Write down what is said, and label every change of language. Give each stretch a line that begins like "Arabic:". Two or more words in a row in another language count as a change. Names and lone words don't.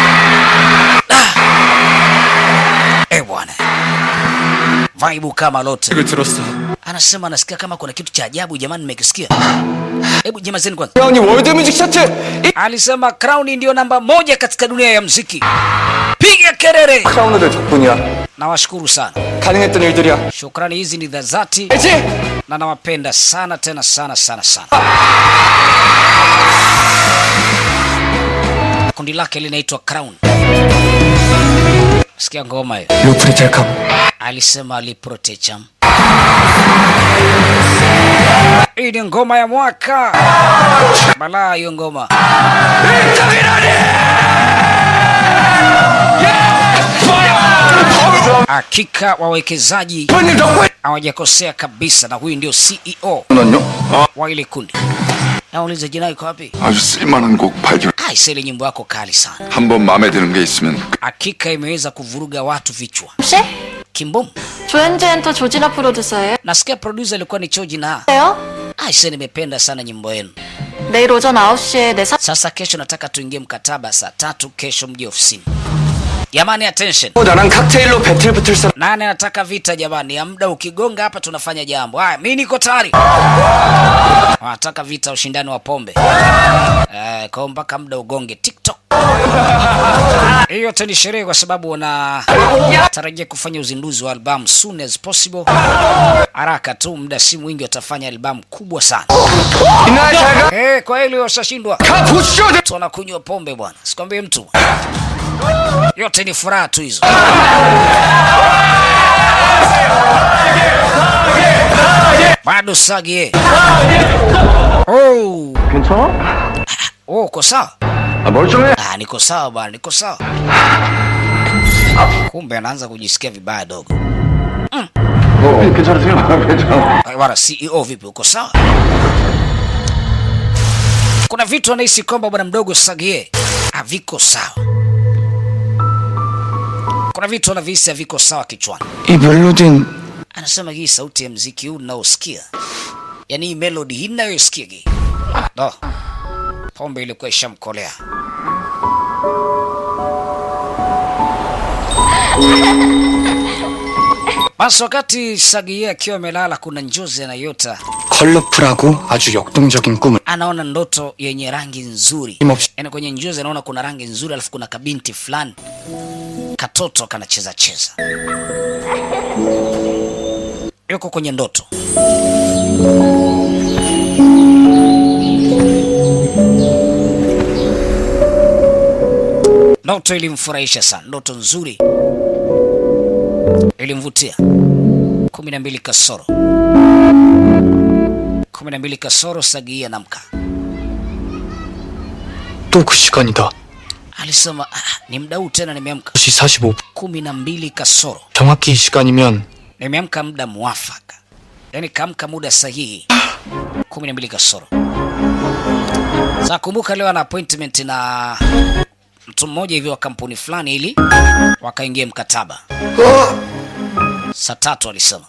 Swahili: Bwana. Vibe kama lote. Anasema anasikia kama kuna kitu cha ajabu jamani, nimekisikia. Hebu jamazeni kwanza. Crown World Music Chart. Alisema Crown ndio namba 1 katika dunia ya muziki. Piga kelele.
Korean: 크라운들 덕분이야.
Swahili: Nawashukuru sana.
Korean: 가능했던 일들이야.
Swahili: Shukrani hizi ni za dhati. Na nawapenda sana tena sana. Kundi lake linaitwa Crown. Sikia ngoma hiyo. 루프리텔캄. Alisema Liprotecham. Hii ni ngoma ya mwaka. Balaa hiyo ngoma. Hakika wawekezaji hawajakosea kabisa, na huyu ndio CEO wa ile kundi. Nauliza jina iko wapi?
Korean: 아주 쓸만한 곡 발견.
Swahili: Ile nyimbo yako kali sana.
Korean: 한번 마음에 드는 게 있으면
Swahili: Hakika imeweza kuvuruga watu vichwa.
Korean: 혹시? Kimbom. 조현주 엔터 조진아 프로듀서예요?
Swahili: Nasikia producer alikuwa ni Choji na. Nimependa sana nyimbo yenu.
Korean: 내일 오전 9시에 내
Swahili: Sasa kesho nataka tuingie mkataba saa 3 kesho mje ofisini. Jamani attention.
Korean: 나랑 칵테일로 배틀 붙을 사람.
Swahili: Nani anataka vita jamani? Ya muda ukigonga hapa tunafanya jambo. Haya, mimi niko tayari. Wanataka vita, ushindani wa pombe. Kwa mpaka muda ugonge TikTok. Hiyo yote ni sherehe kwa sababu wanatarajia kufanya uzinduzi wa albamu
English: soon as possible.
Swahili: Haraka tu, muda si mwingi watafanya albamu kubwa sana. Kwa hilo washashindwa. Tunakunywa pombe bwana. Sikwambie mtu. Yote ni furaha tu hizo. Bado Sagi. Oh.
Korean: 괜찮아?
Swahili: Uko sawa?
Korean: 멀쩡해.
Swahili: Niko sawa bwana, niko sawa. Kumbe anaanza kujisikia vibaya dogo.
Korean: 괜찮으세요? 괜찮아.
Swahili: Bwana CEO vipi, uko sawa? Kuna vitu anahisi kwamba bwana mdogo Sagi haviko sawa. Kuna vitu anavihisi haviko sawa kichwani.
Korean: 이 멜로디는
Swahili: Anasema hii sauti ya muziki huu unaosikia, yaani hii melody hii ninayosikia hii. No. Pombe ilikuwa ishamkolea. Basi wakati Sagi akiwa amelala, kuna njozi anayota.
Korean: 컬러풀하고 아주 역동적인 꿈을.
Swahili: Anaona ndoto yenye rangi nzuri. Yaani kwenye njozi anaona kuna rangi nzuri, alafu kuna kabinti fulani katoto kanacheza cheza. Yuko kwenye ndoto. Ndoto ilimfurahisha sana, ndoto nzuri ilimvutia. 12 kasoro 12 kasoro Sagi anamka.
Korean: 또 그 시간이다.
Swahili: Alisema ni muda huu tena nimeamka.
Korean: 2시 45분.
Swahili: 12 kasoro.
Korean: 정확히 이 시간이면
Swahili: Nimeamka muda muafaka. Yaani kaamka muda sahihi. 12 kasoro. Sasa kumbuka leo ana appointment na mtu mmoja hivi wa kampuni fulani ili wakaingia mkataba. Saa 3 alisema.